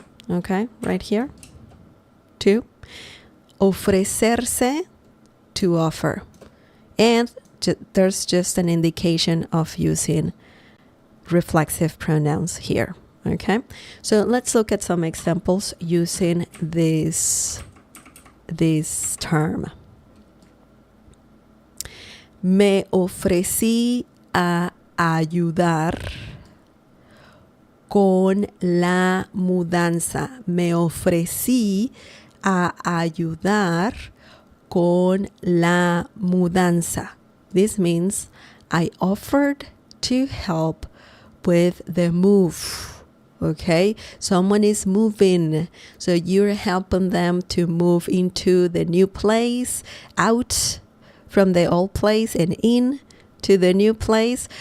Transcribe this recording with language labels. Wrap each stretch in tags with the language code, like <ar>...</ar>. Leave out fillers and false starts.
<en>Okay, right here. To. Ofrecerse, to offer. And there's just an indication of using reflexive pronouns here. Okay, so let's look at some examples using this term.</en> <es>Me ofrecí a ayudar con la mudanza. Me ofrecí a ayudar con la mudanza.</es> <en>This means I offered to help with the move. Okay, someone is moving, so you're helping them to move into the new place, out from the old place and in to the new place.</en>